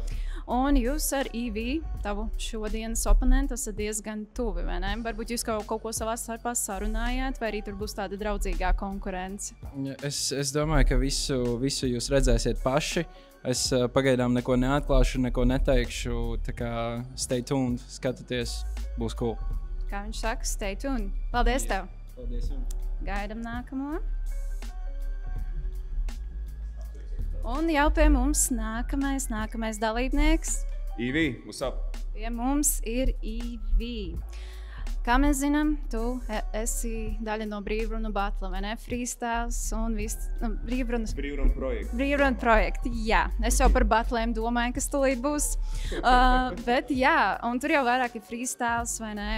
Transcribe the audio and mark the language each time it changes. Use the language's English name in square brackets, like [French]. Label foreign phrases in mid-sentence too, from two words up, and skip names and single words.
[Latvian] Un jūs ar EV, tavu šodienas oponentu, esat diezgan tuvi, vai ne? Varbūt jūs kaut ko savā starpā sarunājāt, vai arī tur būs tāda draudzīgā konkurence? Es domāju, ka visu jūs redzēsiet paši. Es pagaidām neko neatklāšu, neko neteikšu, tā kā [English] stay tuned, [Latvian] skatieties, būs cool. Kā viņš saka, [English] stay tuned. [Latvian] Paldies tev! Paldies jums! Gaidam nākamo. Un jau pie mums nākamais dalībnieks. [English] EV, what's up? [Latvian] Pie mums ir EV. Kā mēs zinām, tu esi daļa no brīvrunu batla, vai ne? Freestyles un viss brīvrunu projekti. Jā, es jau par batlēm domāju, kas tūlīt būs. Bet jā, un tur jau vairāk ir freestyles, vai ne?